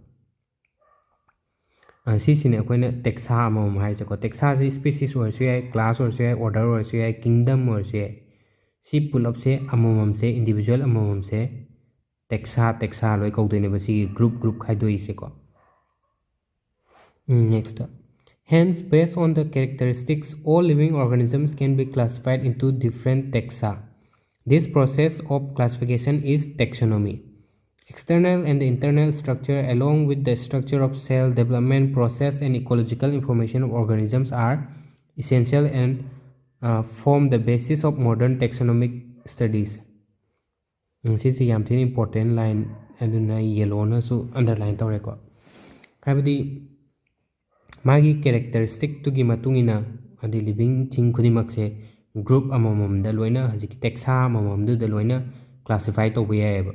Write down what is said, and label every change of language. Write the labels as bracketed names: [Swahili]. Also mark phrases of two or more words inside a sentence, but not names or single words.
[Manipuri] ꯁꯤꯁꯤꯅꯦ ꯑꯩꯈꯣꯏꯅ ꯇꯦꯛꯁꯥ ꯑꯃꯃꯝ ꯍꯥꯏꯔꯤꯁꯦꯀꯣ. ꯇꯦꯛꯁꯥꯁꯤ ꯁ꯭ꯄꯤꯁꯤꯁ ꯑꯣꯏꯔꯁꯨ ꯌꯥꯏ, ꯀ꯭ꯂꯥꯁ ꯑꯣꯏꯔꯁꯨ ꯌꯥꯏ, ꯑꯣꯔꯗꯔ ꯑꯣꯏꯔꯁꯨ ꯌꯥꯏ, ꯀꯤꯡꯗꯝ ꯑꯣꯏꯔꯁꯨ ꯌꯥꯏ. ꯁꯤ ꯄꯨꯂꯞꯁꯦ ꯑꯃꯃꯝꯁꯦ, ꯏꯟꯗꯤꯕꯤꯖꯨꯋꯦꯜ ꯑꯃꯃꯝꯁꯦ ꯇꯦꯛꯁꯥ ꯂꯣꯏ ꯀꯧꯗꯣꯏꯅꯦꯕ, ꯁꯤꯒꯤ ꯒ꯭ꯔꯨꯞ ꯈꯥꯏꯗꯣꯛꯏꯁꯦꯀꯣ. [English] Next. Hence, based on the characteristics, all living organisms can be classified into different taxa. This process of classification is taxonomy. External and internal structure, along with the structure of cell development process and ecological information of organisms, are essential and form the basis of modern taxonomic studies. [Manipuri] ꯁꯤꯁꯤ ꯌꯥꯝ ꯊꯤꯅ [English] important line, [Manipuri] ꯑꯗꯨꯅ ꯌꯦꯜꯂꯣꯅꯁꯨ ꯑꯟꯗꯔꯂꯥꯏꯟ ꯇꯧꯔꯦꯀꯣ. ꯍꯥꯏꯕꯗꯤ ꯃꯥꯒꯤ ꯀꯦꯔꯦꯛꯇꯔꯤꯁꯇꯤꯛꯇꯨꯒꯤ ꯃꯇꯨꯡꯏꯟꯅ ꯍꯥꯏꯗꯤ [English] living thing [Manipuri] ꯈꯨꯗꯤꯡꯃꯛꯁꯦ ꯒ꯭ꯔꯨꯞ ꯑꯃꯃꯝꯗ ꯂꯣꯏꯅ, ꯍꯧꯖꯤꯛꯀꯤ ꯇꯦꯛꯁꯥ ꯑꯃꯃꯝꯗꯨꯗ ꯂꯣꯏꯅ ꯀ꯭ꯂꯥꯁꯤꯐꯥꯏ ꯇꯧꯕ ꯌꯥꯏꯑꯕ.